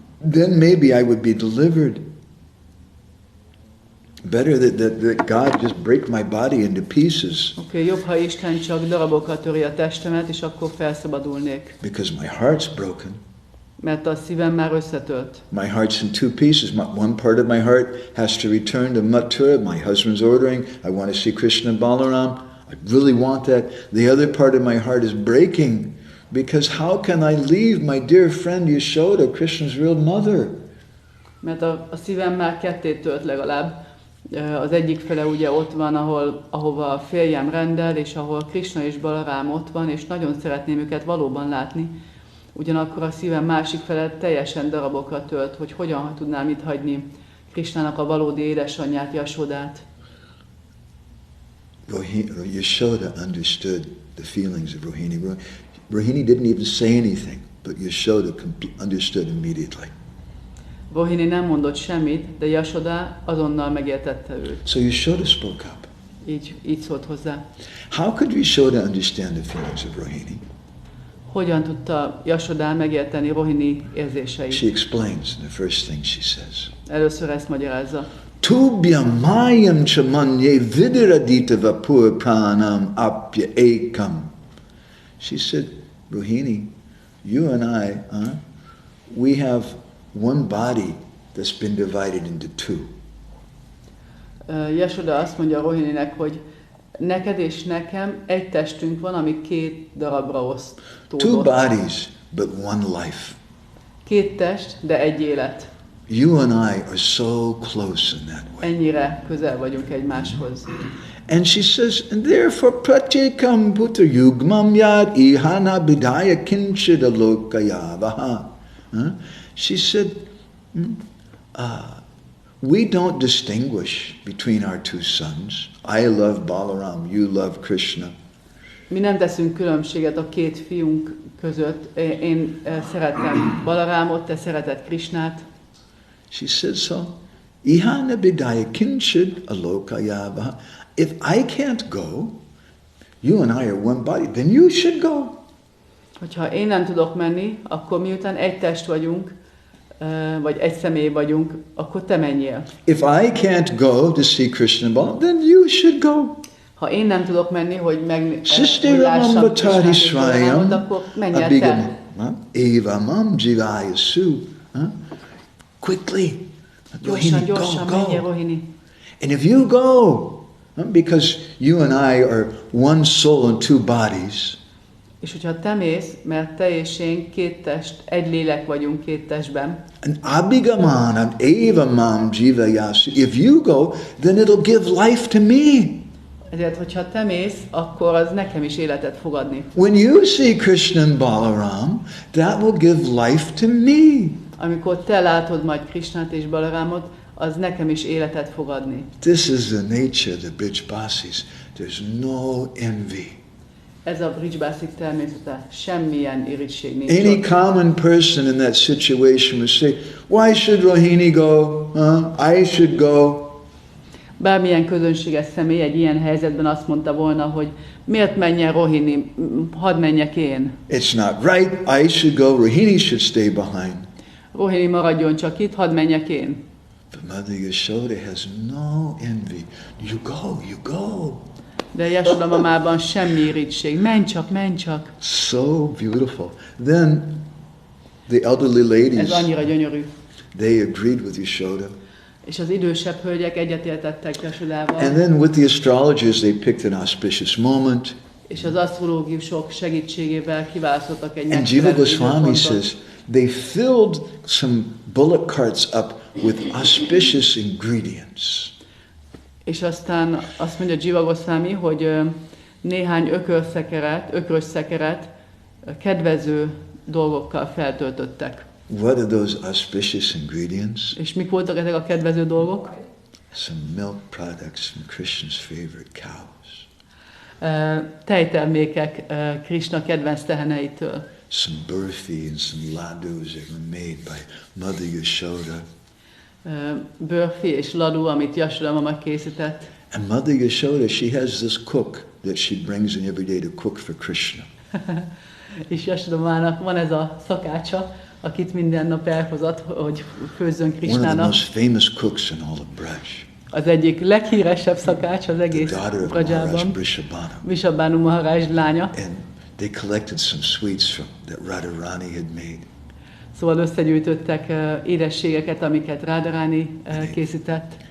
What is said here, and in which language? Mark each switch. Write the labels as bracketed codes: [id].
[en] Then maybe I would be delivered. Better that God just break my body into pieces. [hu] Oké, jobb, ha Isten csak darabokat töri a testemet, és akkor felszabadulnék. [en] Because my heart's broken. [hu] Mert a szívem már összetölt. [en] My heart's in two pieces. One part of my heart has to return to Mathura. My husband's ordering. I want to see Krishna and Balaram. I really want that. The other part of my heart is breaking. Because how can I leave my dear friend Yashoda, Krishna's real mother? [hu] Mert a szívem már ketté tölt legalább. Az egyik fele ugye ott van, ahova a férjem rendel, és ahol Krishna és Balarám ott van, és nagyon szeretném őket valóban látni. Ugyanakkor a szívem másik fele teljesen darabokra tölt, hogy hogyan tudnám itt hagyni Krishnának a valódi édesanyját, Yashodát. [en] Yashoda understood the feelings of Rohini. Rohini didn't even say anything, but Yashoda understood immediately. [hu] Rohini nem mondott semmit, de Yashoda azonnal megértette őt. [en] So Yashoda spoke up. [hu] így szólt hozzá. [en] How could Yashoda understand the feelings of Rohini? [hu] Hogyan tudta Yashoda megérteni Rohini érzéseit? [en] She explains the first thing she says. [hu] Először ezt magyarázza. [sa] Tubhyam mayam chamanye vidiradita vapur pranam apya ekam. [en] She said, Rohini, you and I, we have one body that's been divided into two. [hu] Yashoda azt mondja Rohininek, hogy neked és nekem egy testünk van, ami két darabra osztódott. [en] Two bodies, but one life. [hu] Két test, de egy élet. [en] You and I are so close in that way. [hu] Ennyire közel vagyunk egymáshoz. [en] And she says, and therefore [sa] pratyekam putra yugmam yad ihana bidaya kinchida lokayavaha. [en] She said, we don't distinguish between our two sons. I love Balaram, you love Krishna. [hu] Mi nem teszünk különbséget a két fiunk között. Én szeretem Balarámot, te szereted Krishnát. [en] She said so. [sa] Ihana bidaya kinchid alokayavaha. [en] If I can't go, you and I are one body, then you should go. [hu] Hogyha én nem tudok menni, akkor miután egy test vagyunk, vagy egy személy vagyunk, akkor te menjél. [en] If I can't go to see Krishna Balaram, then you should go. [hu] Ha én nem tudok menni, hogy lássam Krishnát, akkor menj el te. [sa] Eva mam jivaya su. [en] Quickly. [hu] Gyorsan, menjél, Rohini. [en] And if you go, because you and I are one soul and two bodies. [hu] És hogyha te mész, mert te és én két test, egy lélek vagyunk két testben. [sa] And abhigamanam eva mam jivayasu. [en] If you go, then it'll give life to me. [hu] Ezért, hogyha te mész, akkor az nekem is életet fog adni. [en] When you see Krishna and Balaram, that will give life to me. [hu] Amikor te látod majd Krishnát és Balarámot, az nekem is életet fog adni. [en] This is the nature of the Brhad-bhasis. There's no envy. [hu] Ez a Brhad-bhasik természete, semmilyen irigység nincs. [en] Any common person in that situation would say, why should Rohini go? I should go. [hu] Bármilyen közönséges személy egy ilyen helyzetben azt mondta volna, hogy miért menjen Rohini, hadd menjek én. [en] It's not right, I should go, Rohini should stay behind. [hu] Rohini maradjon csak itt, hadd menjek én. [en] But Mother Yashoda has no envy. You go. [hu] De Yashoda mamában semmi irigység. Menj csak. [en] So beautiful. Then the elderly ladies, [hu] ez annyira gyönyörű. [en] they agreed with Yashoda. [hu] És az idősebb hölgyek egyetértettek Yashodával. [en] And then with the astrologers, they picked an auspicious moment. [hu] És az asztrológusok segítségével kiválasztottak egy [en] And Jiva Goswami says they filled some bullock carts up with auspicious ingredients. [hu] És aztán azt mondja Jiva Goswami, hogy néhány ökrös szekeret kedvező dolgokkal feltöltöttek. [en] What are those auspicious ingredients? [hu] És mik voltak ezek a kedvező dolgok? [en] Some milk products from Krishna's favorite cows. [hu] Tejtermékek Krishna kedvenc teheneitől. [en] Some burfi and some ladus that were made by Mother Yashoda. [hu] Burfi és ladu, amit Yashoda mama készített. [en] And Mother Yashoda, she has this cook that she brings in every day to cook for Krishna. [hu] És Yashoda mamának van ez a szakácsa, akit minden nap elhozott, hogy főzzön Krishnának. [en] One of the most famous cooks in all of Braj. [hu] Az egyik leghíresebb szakács az egész Brajában. Vrishabhanu Maharaj lánya. [en] And they collected some sweets that Radharani had made. [hu] Szóval összegyűjtöttek édességeket, amiket Radharani készített.